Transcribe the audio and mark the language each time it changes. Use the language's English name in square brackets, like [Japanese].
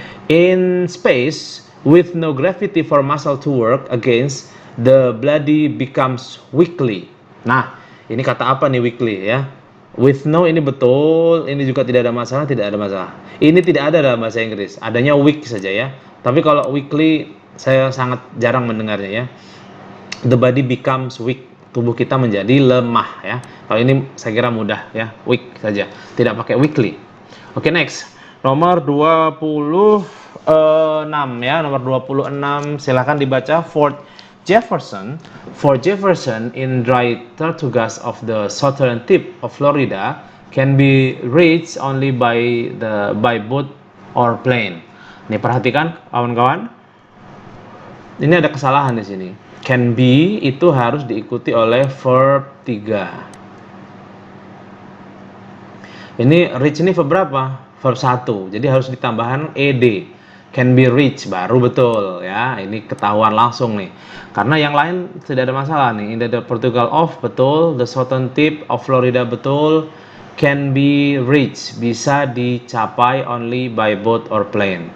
[English] In space, with no gravity for muscle to work against, the body becomes weakly. [Indonesian] Nah, ini kata apa nih weakly ya? [English] With no [Indonesian] ini betul, ini juga tidak ada masalah, tidak ada masalah. Ini tidak ada dalam bahasa Inggris, adanya weak saja ya. Tapi kalau weakly saya sangat jarang mendengarnya ya. [English] The body becomes weak, [Indonesian] tubuh kita menjadi lemah ya. Kalau ini saya kira mudah ya, weak saja, tidak pakai weakly. Oke, next. Nomor 26 ya, nomor 26 silakan dibaca. [English] Fort Jefferson in dry Tortugas of the southern tip of Florida can be reached only by boat or plane. [Indonesian] Nih perhatikan kawan-kawan. Ini ada kesalahan di sini. Can be itu harus diikuti oleh verb 3. Ini reach ini verb berapa? Verb 1. Jadi harus ditambahkan ed. [English] Can be reached [Indonesian] baru betul ya. Ini ketahuan langsung nih. Karena yang lain tidak ada masalah nih. Ini ada Portugal of betul, [English] the southern tip of Florida [Indonesian] betul. [English] Can be reached [Indonesian] bisa dicapai [English] only by boat or plane.